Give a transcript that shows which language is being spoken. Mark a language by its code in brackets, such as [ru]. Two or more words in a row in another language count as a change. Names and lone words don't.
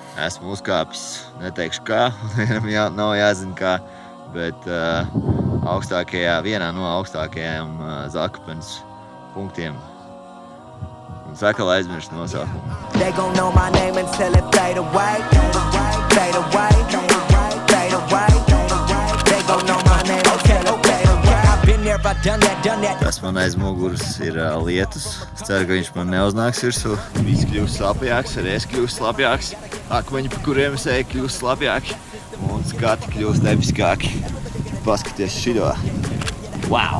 [lv] Esmu uzkāpis, neteikšu kā, nav jāzina kā, bet vienā no augstākajām Zakopens punktiem. Un saka, lai aizmirst nosaukumu. [en] They gon' know my name until it fade away, fade away, fade away. They gon' know my name until it fade away. I've been there, I've done that. [lv] Tas man aiz muguras ir lietus. Es ceru, ka viņš man neuznāks virsū. Viss kļūst slapjāks, arī es kļūst slapjāks. Akmeņi, pa kuriem es eju, kļūst slapjāki. Un skati kļūst episkāki. Paskaties šido. Wow!